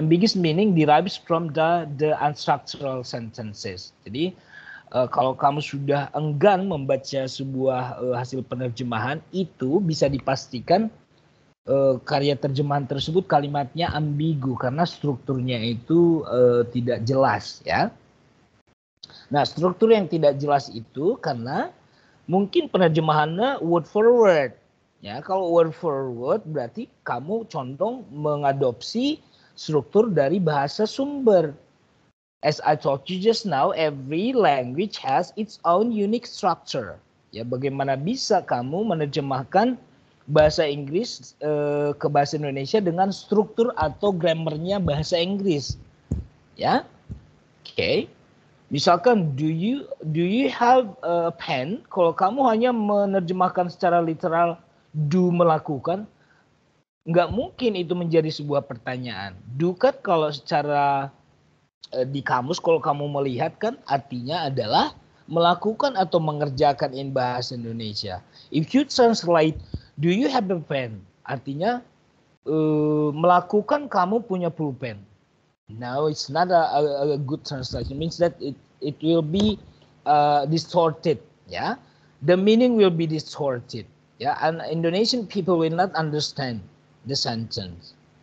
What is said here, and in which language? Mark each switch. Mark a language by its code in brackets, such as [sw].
[en] Ambiguous meaning derives from the unstructural sentences. [id] Jadi kalau kamu sudah enggan membaca sebuah hasil penerjemahan, itu bisa dipastikan karya terjemahan tersebut kalimatnya ambigu karena strukturnya itu tidak jelas ya. Nah, struktur yang tidak jelas itu karena mungkin penerjemahannya word for word. Ya, kalau word for word berarti kamu condong mengadopsi struktur dari bahasa sumber. [en] As I told you just now, every language has its own unique structure. [id] Ya, bagaimana bisa kamu menerjemahkan bahasa Inggris ke bahasa Indonesia dengan struktur atau grammarnya bahasa Inggris? Ya, oke. Misalkan [en] do you have a pen? [id] Kalau kamu hanya menerjemahkan secara literal do melakukan, nggak mungkin itu menjadi sebuah pertanyaan. Do kan kalau secara di kamus kalau kamu melihat kan artinya adalah melakukan atau mengerjakan in bahasa Indonesia. [en] If you translate do you have a pen? [id] Artinya melakukan kamu punya pulpen. [en] No, it's not a good translation. It means that it will be distorted. Yeah, the meaning will be distorted. Yeah, and Indonesian people will not understand the sentence.